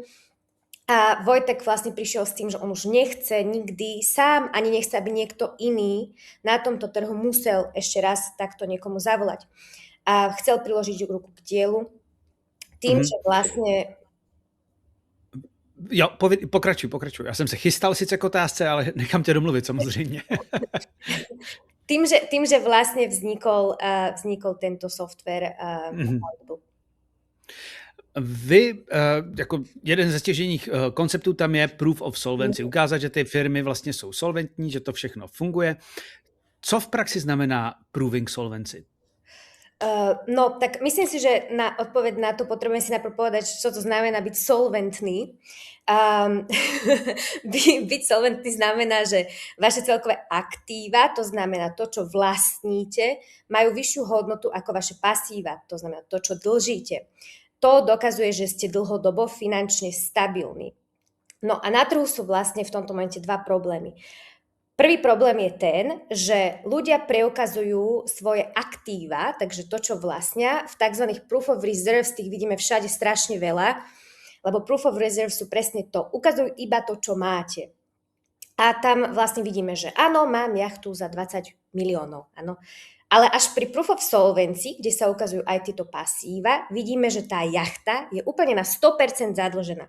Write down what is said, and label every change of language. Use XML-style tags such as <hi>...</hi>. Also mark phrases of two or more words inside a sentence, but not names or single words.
<sk>A Vojtek vlastne prišiel s tým, že on už nechce nikdy sám, ani nechce, aby niekto iný na tomto trhu musel ešte raz takto niekomu zavolať. A chcel priložiť ruku k dielu, tým, že vlastne...</sk> <cs>Jo, pokračuj. Já jsem se chystal sice k otázce, ale nechám tě domluvit samozřejmě.</cs> <sk>Tým, že vlastne vznikol tento software.</sk> <cs>Vy, jako jeden ze stěžejních konceptů tam je</cs> <en>Proof of Solvency.</en> <cs>Ukázat, že ty firmy vlastně jsou solventní, že to všechno funguje. Co v praxi znamená</cs> <en>Proving Solvency?</en> <sk>No, tak myslím si, že na odpoveď na to potrebujem si najprv povedať, čo to znamená byť solventný. Byť solventný znamená, že vaše celkové aktíva, to znamená to, čo vlastníte, majú vyššiu hodnotu ako vaše pasíva, to znamená to, čo dlžíte. To dokazuje, že ste dlhodobo finančne stabilní. No a na trhu sú vlastne v tomto momente dva problémy. Prvý problém je ten, že ľudia preukazujú svoje aktíva, takže to, čo vlastnia, v tzv.</sk> <en>Proof of Reserves,</en> <sk>tých vidíme všade strašne veľa, lebo</sk> <en>Proof of Reserves</en> <sk>sú presne to, ukazujú iba to, čo máte. A tam vlastne vidíme, že áno, mám jachtu za 20 miliónov, áno. Ale až pri</sk> <en>Proof of Solvency,</en> <sk>kde sa ukazujú aj tieto pasíva, vidíme, že tá jachta je úplne na 100% zadlžená.</sk>